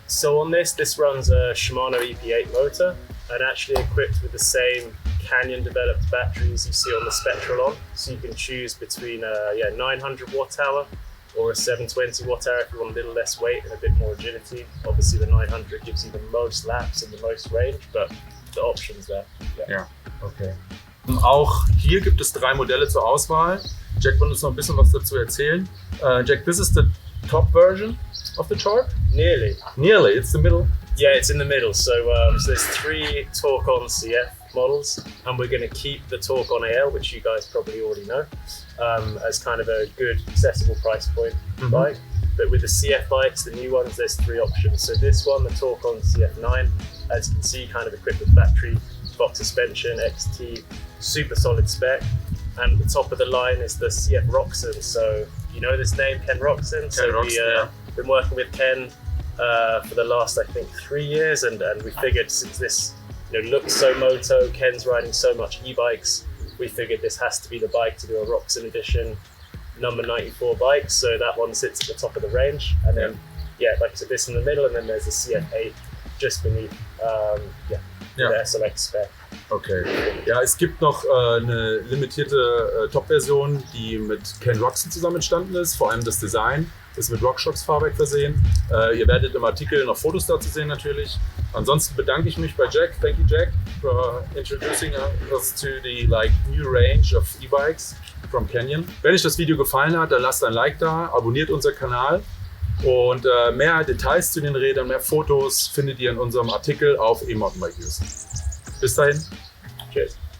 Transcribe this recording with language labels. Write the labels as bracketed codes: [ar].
[en] So on this runs a Shimano EP8 motor and actually equipped with the same Canyon developed batteries you see on the Spectral on. So you can choose between a 900 watt hour or a 720 watt hour if you want a little less weight and a bit more agility. Obviously the 900 gives you the most laps and the most range, but the options there. [de] Ja, okay. Auch hier gibt es 3 Modelle zur Auswahl. Jack will uns noch ein bisschen was dazu erzählen. [en] Jack, this is the top version of the Torque? Nearly, it's the middle. Yeah, it's in the middle. So there's 3 Torque-On CF models, and we're going to keep the Torque-On AL, which you guys probably already know, as kind of a good accessible price point bike. But with the CF bikes, the new ones, there's 3 options. So this one, the Torque-On CF9, as you can see, kind of equipped with battery, box suspension, XT, super solid spec. And the top of the line is the CF Roxon. So you know this name, Ken Roxon. So we've been working with Ken for the last, I think, 3 years, and we figured since this looks so moto, Ken's riding so much e-bikes, we figured this has to be the bike to do a Roxon edition number 94 bike. So that one sits at the top of the range, and then like I said, this in the middle, and then there's the CF8 just beneath the SLX spec. Okay. [de] Ja, es gibt noch eine limitierte Top-Version, die mit Ken Roxon zusammen entstanden ist. Vor allem das Design ist mit RockShox-Fahrwerk versehen. Ihr werdet im Artikel noch Fotos dazu sehen natürlich. Ansonsten bedanke ich mich bei Jack. [en] Thank you, Jack, for introducing us to the new range of E-Bikes from Canyon. [de] Wenn euch das Video gefallen hat, dann lasst ein Like da, abonniert unseren Kanal. Und mehr Details zu den Rädern, mehr Fotos findet ihr in unserem Artikel auf E-Mountainbike News. Bis dahin. Cheers.